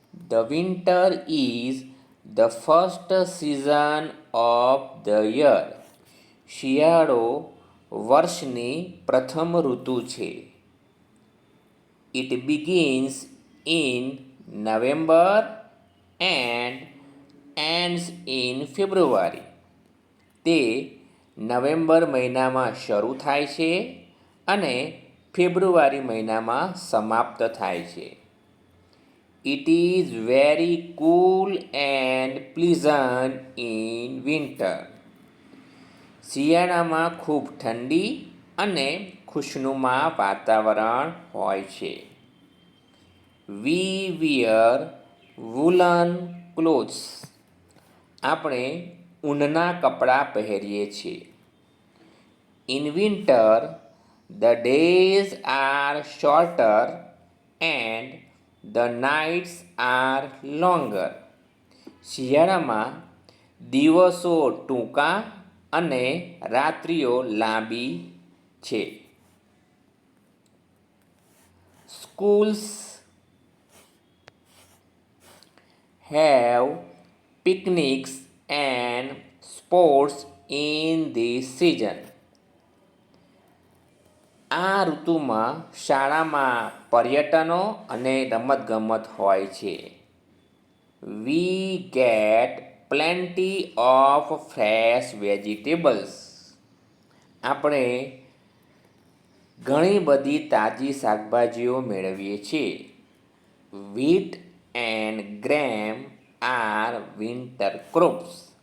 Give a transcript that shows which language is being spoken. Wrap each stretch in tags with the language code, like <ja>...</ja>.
<en>The winter is the first season of the year.</en> <gu>શિયાળો વર્ષની પ્રથમ ઋતુ છે.</gu> <en>It begins in November and ends in February.</en> <gu>તે નવેમ્બર મહિનામાં શરૂ થાય છે અને ફેબ્રુઆરી મહિનામાં સમાપ્ત થાય છે.</gu> <en>It is very cool and pleasant in winter.</en> <gu>શિયાળામાં ખૂબ ઠંડી અને ખુશનુમા વાતાવરણ હોય છે.</gu> <en>We wear woolen clothes.</en> <gu>આપણે ઊનના કપડાં પહેરીએ છીએ.</gu> <en>In winter, the days are shorter and the nights are longer.</en> <gu>શિયાળામાં દિવસો ટૂંકા અને રાત્રિઓ લાંબી છે.</gu> <en>Schools have picnics and sports in this season.</en> <gu>આ ઋતુમાં શાળામાં પર્યટનો અને રમતગમત હોય છે.</gu> <en>We get plenty of fresh vegetables.</en> <gu>આપણે ઘણી બધી તાજી શાકભાજીઓ મેળવીએ છીએ.</gu> <en>Wheat and gram are winter crops.</en>